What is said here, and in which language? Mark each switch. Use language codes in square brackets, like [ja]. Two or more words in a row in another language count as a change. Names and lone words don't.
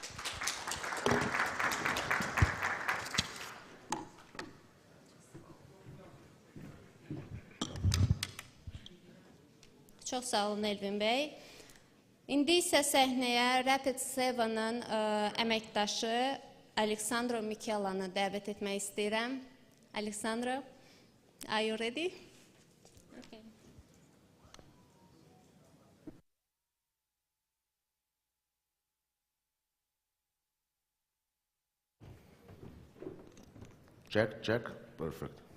[az] Çox sağ olun Elvin bəy. İndi isə səhnəyə Rapid7-ın əməkdaşı Aleksandro Mikelanı dəvət etmək istəyirəm. [en] Alexandra, are you ready? Okay. Check, check, perfect.